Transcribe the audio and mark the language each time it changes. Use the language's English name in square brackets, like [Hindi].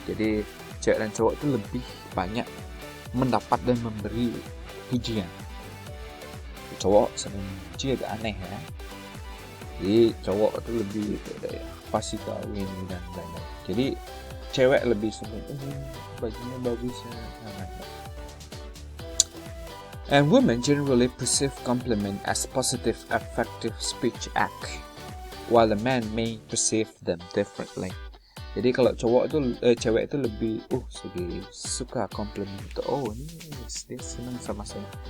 [Indonesian] Jadi cewek dan cowok itu lebih banyak mendapat dan memberi pujian. Cowok sering puji agak aneh ya. Jadi cowok itu lebih apa sih kau ini dan lain-lain. Jadi cewek lebih sering bajunya bagus ya. [English] And women generally perceive compliment as positive, effective speech act, while the man may perceive them differently. [Indonesian] Jadi kalau cowok itu, cewek itu lebih, suka compliment itu, ini dia senang sama saya.